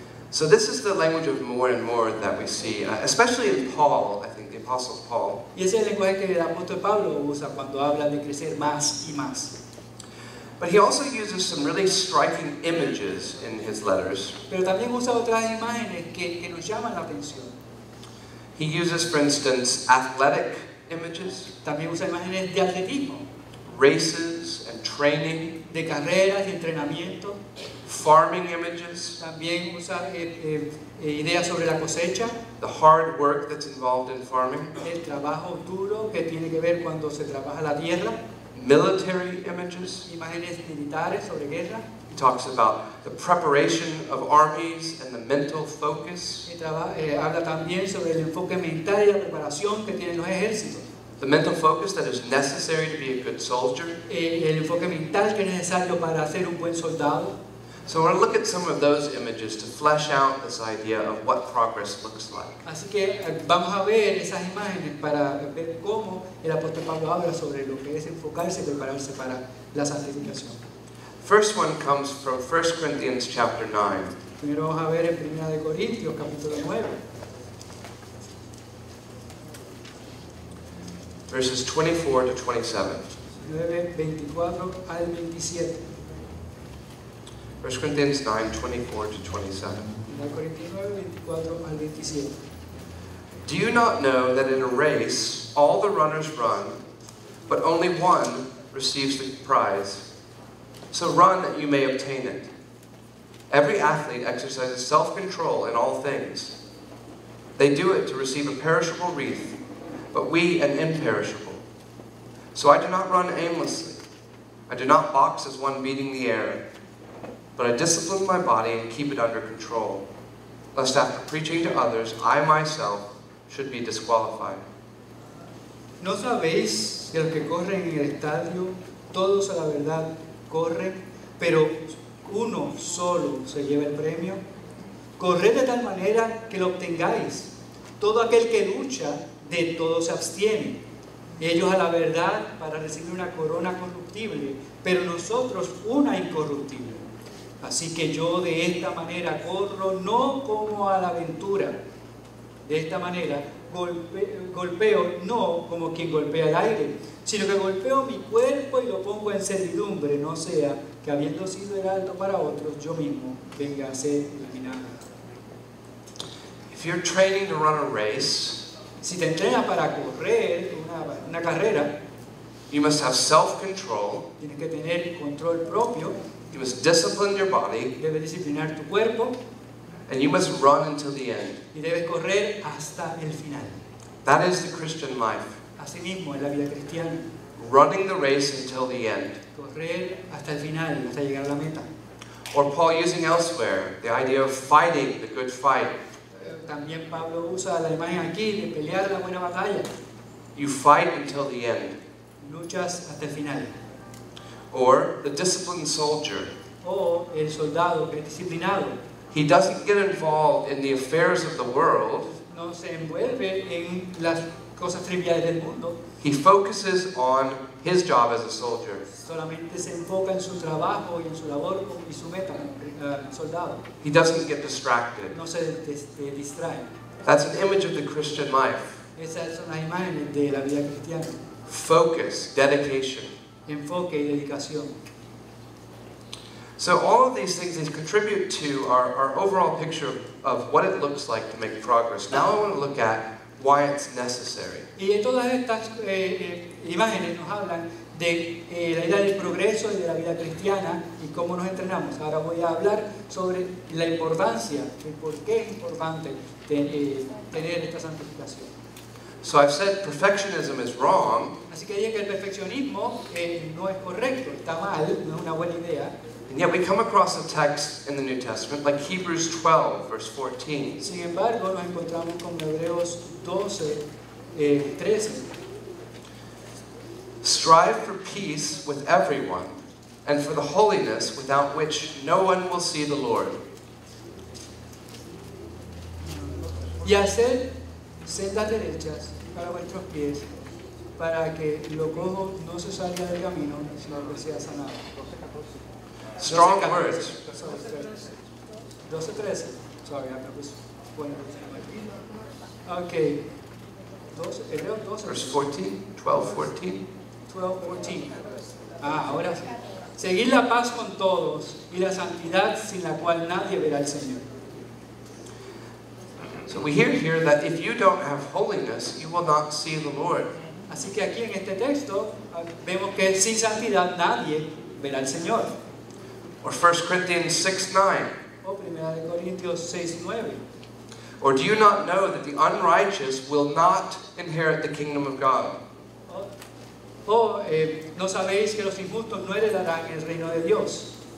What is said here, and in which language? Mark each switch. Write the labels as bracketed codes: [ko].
[en] So this is the language of more and more that we see, especially in Paul, I think, the Apostle Paul. [es] Y ese es el lenguaje que el apóstol Pablo usa cuando habla de crecer más y más. [en] But he also uses some really striking images in his letters. [es] Pero también usa otras imágenes que nos llaman la atención. [en] He uses, for instance, athletic images, [es] También usa imágenes de atletismo, [en] races and training, [es] de carreras y entrenamiento. [en] farming images, [es] También usa ideas sobre la cosecha, [en] the hard work that's involved in farming, [es] el trabajo duro que tiene que ver cuando se trabaja la tierra, [en] military images. [es] imágenes militares sobre guerra. [en] He talks about the preparation of armies and the mental focus, [es] Y habla también sobre el enfoque mental y la preparación que tienen los ejércitos. [en] the mental focus that is necessary to be a good soldier. [es] El enfoque mental que es necesario para ser un buen soldado. [en] So I want to look at some of those images to flesh out this idea of what progress looks like. [es] Así que vamos a ver esas imágenes para ver cómo el apóstol Pablo habla sobre lo que es enfocarse y prepararse para la santificación. [en] First one comes from 1 Corinthians chapter 9. [es] Primero vamos a ver en 1 Corintios capítulo 9, [en] verses 24 to 27. [es] 9, 24 al 27. [en] 1 Corinthians 9, 24 to 27. [es] 1 Corintios 9, 24 al 27. [en] Do you not know that in a race all the runners run, but only one receives the prize? So run that you may obtain it. Every athlete exercises self-control in all things. They do it to receive a perishable wreath, but we an imperishable. So I do not run aimlessly. I do not box as one beating the air, but I discipline my body and keep it under control, lest after preaching to others, I myself should be disqualified. [es] ¿No sabéis que los que corren en el estadio, todos a la verdad corren, pero uno solo se lleva el premio? Corred de tal manera que lo obtengáis. Todo aquel que lucha, de todo se abstiene. Ellos a la verdad para recibir una corona corruptible, pero nosotros una incorruptible. Así que yo de esta manera corro no como a la aventura. De esta manera golpeo no como quien golpea el aire, sino que golpeo mi cuerpo y lo pongo en servidumbre, no sea que habiendo sido heraldo para otros, yo mismo venga a ser eliminado. [en] If you're training to run a race, [es] Si te entrenas para correr una carrera, [en] you must have self-control, [es] tienes que tener control propio, [en] you must discipline your body, [es] debes disciplinar tu cuerpo [en] and you must run until the end. [es] y debes correr hasta el final. [en] That is the Christian life. [es] Asimismo, en la vida cristiana, [en] Running the race until the end. [es] correr hasta el final, hasta llegar a la meta. [en] Or Paul using elsewhere, the idea of fighting the good fight. [es] También Pablo usa la imagen aquí de pelear la buena batalla. [en] You fight until the end. [es] Luchas hasta el final. [en] Or the disciplined soldier. [es] O el soldado que es disciplinado. [en] He doesn't get involved in the affairs of the world. [es] No se envuelve en las cosas triviales del mundo. [en] He focuses on his job as a soldier. [es] Solamente se enfoca en su trabajo y en su labor y su meta, soldado. [en] He doesn't get distracted. [es] No se distrae. [en] That's an image of the Christian life. [es] Esas son las imágenes de la vida cristiana. [en] Focus, dedication. [es] Enfoque y dedicación. [en] So all of these things, they contribute to our overall picture of what it looks like to make progress. Now I want to look at why it's necessary. [es] Y todas estas imágenes nos hablan de la idea del progreso y de la vida cristiana y cómo nos entrenamos. Ahora voy a hablar sobre la importancia, el por qué es importante tener esta santificación. [en] So I've said perfectionism is wrong, [es] Así que dije que el perfeccionismo no es correcto, está mal, no es una buena idea. [en] and yet we come across a text in the New Testament like Hebrews 12, verse 14. [es] Sin embargo, nos encontramos con Hebreos 12, 13. [en] Strive for peace with everyone, and for the holiness without which no one will see the Lord. [es] y hacer sendas derechas para vuestros pies, para que lo cojo no se salga del camino, sino que sea sanado. [en] Strong words. 12:13. Sorry, I was pointing. Okay. 12, Verse 14, 12, 14. [es] 12:14. Ahora sí. Seguid la paz con todos y la santidad sin la cual nadie verá al Señor. [en] So we hear here that if you don't have holiness, you will not see the Lord. [es] Así que aquí en este texto vemos que sin santidad nadie verá al Señor. [en] Or 1 Corinthians 6:9. [es] O 1 Corintios 6:9. [en] Or do you not know that the unrighteous will not inherit the kingdom of God? [es] ¿No sabéis que los injustos no heredarán el reino de Dios?